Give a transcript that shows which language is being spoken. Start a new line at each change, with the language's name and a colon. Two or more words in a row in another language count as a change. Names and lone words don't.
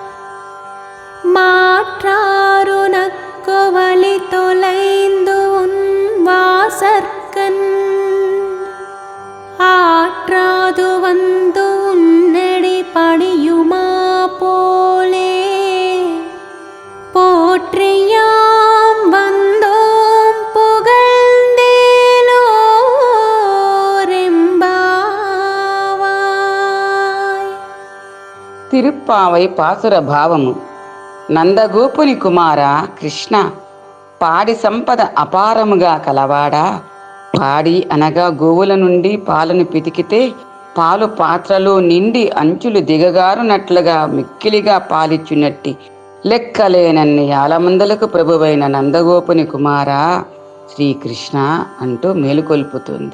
Tamil: மாற்றாருனக்கு வழி தொலைந்து உன் வாசற்கண் ஆற்றாது வந்து உன்னடி பணியுமா போலே போற்றியாம் வந்தோம் புகழ்ந்தேலோரெம்பாவாய்.
Telugu: తిరుప్పావై పాసుర భావము. నందగోపుని కుమార కృష్ణ, పాడి సంపద అపారముగా కలవాడా. పాడి అనగా గోవుల నుండి పాలను పితికితే పాలు పాత్రలో నిండి అంచులు దిగగారునట్లుగా మిక్కిలిగా పాలిచ్చునట్టి లెక్కలేనన్ని యాలమందలకు ప్రభువైన నందగోపుని కుమారా శ్రీకృష్ణ అంటూ మేలుకొల్పుతుంది.